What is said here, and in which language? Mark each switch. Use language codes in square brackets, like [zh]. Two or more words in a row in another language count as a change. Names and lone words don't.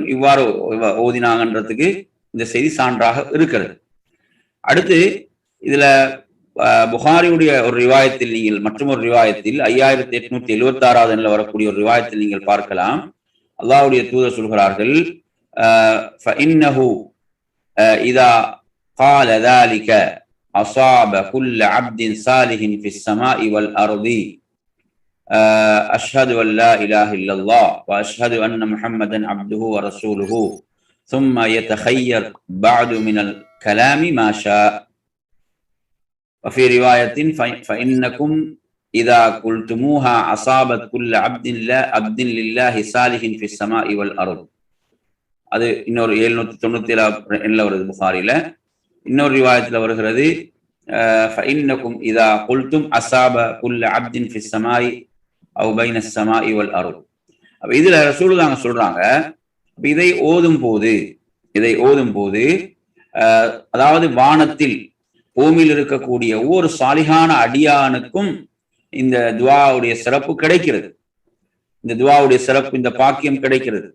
[ta] இவ்வாறு ஓதினாங்கன்றதுக்கு இந்த செய்தி சான்றாக இருக்கிறது. அடுத்து இதுல புகாரியுடைய ஒரு ரிவாயத்தில் நீங்கள், மற்றும் ஒரு ரிவாயத்தில் 5876வது எண்ணில் வரக்கூடிய ஒரு ரிவாயத்தில் நீங்கள் பார்க்கலாம், அல்லாஹ்வுடைய தூதர் சொல்கிறார்கள், [ar] فإنه إذا قال ذلك أصاب كل عبد صالح في السماء والأرض أشهد أن لا إله إلا الله وأشهد أن محمدا عبده ورسوله ثم يتخير بعد من الكلام ما شاء. وفي رواية فإنكم إذا قلتموها أصابت كل عبد لله صالح في السماء والأرض. [ta] அது இன்னொரு 797 வருது புகாரில. இன்னொரு ரிவாயத்தில் வருகிறது, [ar] فإنكم إذا قلتم أصاب كل عبد في السماء أو بين السماء والأرض. [ta] அப்ப இதுல ரசூலுல்லாஹ் சொல்றாங்க, இதை ஓதும் போது அதாவது வானத்தில் பூமியில் இருக்கக்கூடிய ஒவ்வொரு சாலிஹான அடியானுக்கும் இந்த துஆவுடைய சிறப்பு கிடைக்கிறது. இந்த துஆவுடைய சிறப்பு, இந்த பாக்கியம் கிடைக்கிறது.